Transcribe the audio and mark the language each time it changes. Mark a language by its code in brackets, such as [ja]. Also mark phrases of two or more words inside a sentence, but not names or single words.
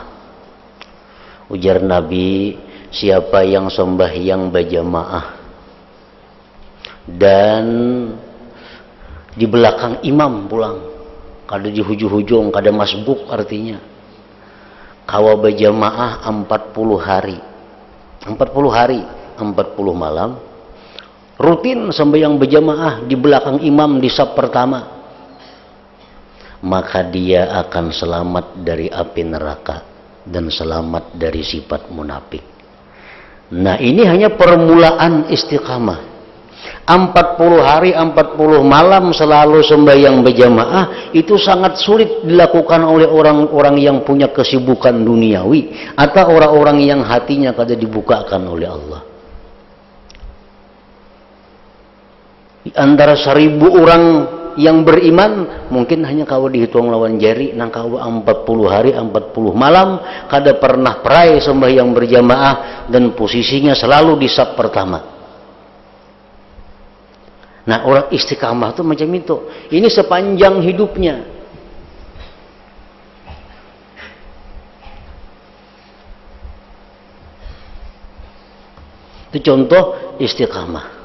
[bjn] Ujar Nabi, siapa yang sembahyang berjamaah dan di belakang imam pulang, kada di hujung-hujung, kada masbuk, artinya kawa berjamaah 40 hari [id] 40 malam rutin sembahyang berjamaah di belakang imam di saf pertama, maka dia akan selamat dari api neraka dan selamat dari sifat munafik. Nah, ini hanya permulaan istiqamah. 40 hari 40 malam selalu sembahyang berjamaah itu sangat sulit dilakukan oleh orang-orang yang punya kesibukan duniawi atau orang-orang yang hatinya kada dibukakan oleh Allah. [bjn] Di antara 1000 orang yang beriman, mungkin hanya kau dihitung lawan jari nang kau 40 hari 40 malam kada pernah perai sembahyang berjamaah dan posisinya selalu di saf pertama. [id] Nah, orang istiqamah itu macam itu. Ini sepanjang hidupnya. Itu contoh istiqamah.